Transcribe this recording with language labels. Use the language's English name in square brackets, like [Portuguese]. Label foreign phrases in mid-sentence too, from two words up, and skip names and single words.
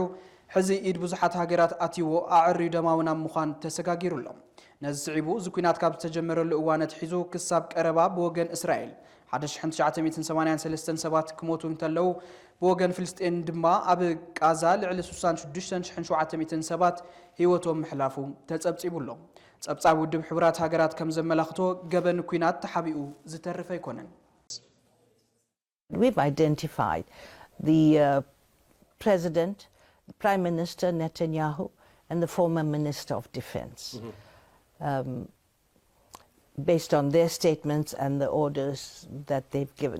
[Tigrinya] ሕዚ ኢድ ብዙሓት ሃገራት ኣትይዎ ኣዕርዩ ደማውና ምዃን ተሰጋጊሩሎም ነዚ ስዒቡ ዝኩናት ካብ ዝተጀመረሉ እዋነት ሒዙ ክሳብ ቀረባ ብወገን እስራኤል 1983 ሰባት ክሞቱ እንተለው ብወገን ፍልስጤን ድማ ኣብ ጋዛ ልዕሊ 66700 ሰባት ህይወቶም ምሕላፉ ተጸብጺቡሎም ጸብጻብ ውድብ ሕቡራት ሃገራት ከም ዘመላኽቶ ገበን ኩናት ተሓቢኡ ዝተረፈ ኣይኮነን [English] We've identified the President, the Prime Minister Netanyahu, and the former Minister of Defense, based on their statements and the orders that they've given.